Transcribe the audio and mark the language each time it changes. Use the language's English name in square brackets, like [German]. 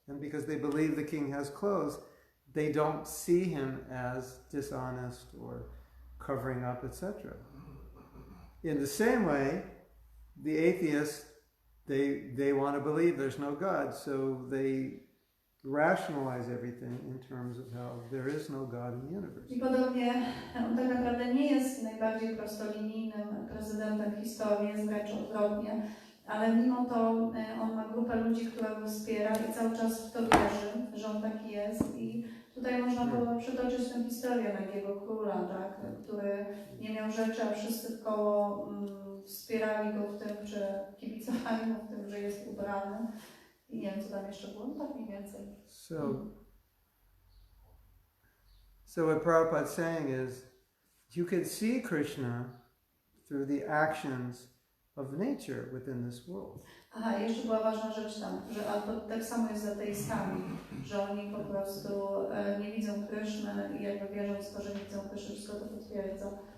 [English] And because they believe the king has clothes, they don't see him as dishonest or covering up, etc. In the same way, the atheists they want to believe there's no God, so they rationalize everything in terms of how there is no God in the universe. [Polish] I podobnie on tak naprawdę nie jest najbardziej prostolinijnym prezydentem w historii, jest wręcz odwrotnie, ale mimo to on ma grupę ludzi, która go wspiera i cały czas w to wierzy, że on taki jest. I tutaj można było przytoczyć tę historię Nagiego Króla, tak, który nie miał rzeczy, a wszyscy wkoło wspierali go w tym, czy kibicowali mu w tym, że jest ubrany. I nie wiem, co tam jeszcze było, no tak mniej więcej. [English] So what Prabhupada's saying is, you can see Krishna through the actions of nature within this world. [Polish] Aha, jeszcze była ważna rzecz tam, że tak samo jest z ateistami, że oni po prostu nie widzą Kryszny i jakby wierząc w to, że nie widzą Kryszny, wszystko to potwierdza.